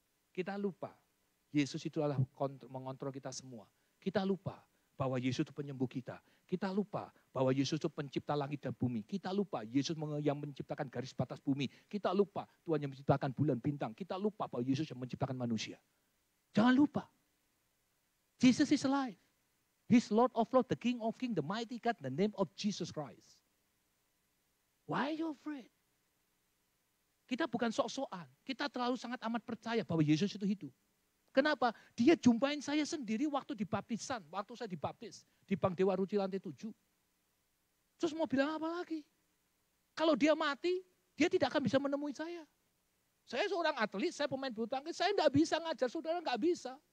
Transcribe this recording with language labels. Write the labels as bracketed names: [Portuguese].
[Indonesian] Kita lupa, Yesus itu adalah mengontrol kita semua. Kita lupa bahwa Yesus itu penyembuh kita. Kita lupa bahwa Yesus itu pencipta langit dan bumi. Kita lupa Yesus yang menciptakan garis batas bumi. Kita lupa Tuhan yang menciptakan bulan bintang. Kita lupa bahwa Yesus yang menciptakan manusia. Jangan lupa, [English] Jesus is alive. He's Lord of Lords, the King of Kings, the mighty God, the name of Jesus Christ. Why are you afraid? [Indonesian] Kita bukan sok-sokan. Kita terlalu sangat amat percaya bahwa Yesus itu hidup. Kenapa? Dia jumpain saya sendiri waktu dibaptisan. Waktu saya dibaptis di Bank Dewa Ruci lantai 7. Terus mau bilang apa lagi? Kalau dia mati, dia tidak akan bisa menemui saya. Saya seorang atlet, saya pemain bulu tangkis, saya tidak bisa ngajar saudara, nggak bisa.